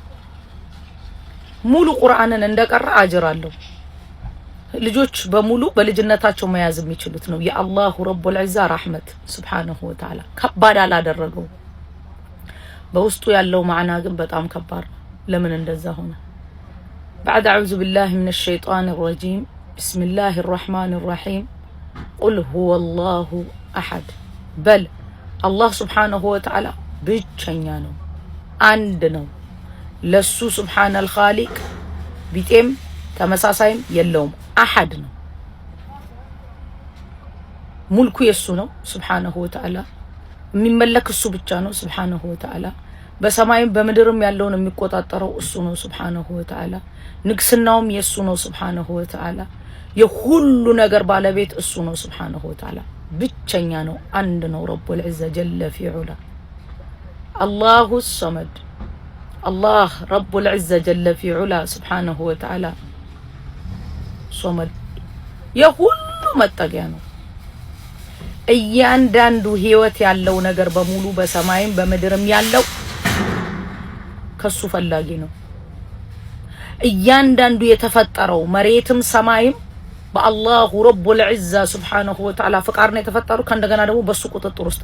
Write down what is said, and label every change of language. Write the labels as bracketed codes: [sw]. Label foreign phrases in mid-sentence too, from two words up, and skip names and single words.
[am] ሙሉ ቁርአንን እንደቀራ አጅር አለው። ልጆች በሙሉ በልጅነታቸው መያዝ የሚችሉት ነው። የአላሁ [ar] رب العزة [am] ረህመት [ar] سبحانه وتعالى [am] ከባድ አላደረገው። በውስጡ ያለው ማዕና ግን በጣም ከባድ ነው። ለምን እንደዛ ሆነ? [ar] بعد أعوذ بالله من الشيطان الرجيم بسم الله الرحمن الرحيم قل هو الله أحد بل الله سبحانه وتعالى [am] ብቸኛ ነው፣ አንድ ነው። ለሱ [ar] سبحان الخالق [am] ቢጤም ተመሳሳይም የለውም። አሐድ ነው። ሙልኩ የሱ ነው [ar] سبحانه وتعالى [am] የሚመለክ እሱ ብቻ ነው [ar] سبحانه وتعالى [am] በሰማይም በምድርም ያለውን የሚቆጣጠረው እሱ ነው [ar] سبحانه وتعالى [am] ንግስናውም የሱ ነው [ar] سبحانه وتعالى [am] የሁሉ ነገር ባለቤት እሱ ነው [ar] سبحانه وتعالى [am] ብቸኛ ነው፣ አንድ ነው። [ar] رب العزة جل في علا الله صمد الله رب العزة جل في علا سبحانه وتعالى صمد [am] የሁሉ መጠጊያ ነው። እያንዳንዱ ህይወት ያለው ነገር በሙሉ በሰማይም በምድርም ያለው ከሱ ፈላጊ ነው። እያንዳንዱ የተፈጠረው መሬትም ሰማይም በአላሁ [ar] رب العزة سبحانه وتعالى [am] ፍቃድ ነው የተፈጠሩ። ከእንደገና ደግሞ በሱ ቁጥጥር ውስጥ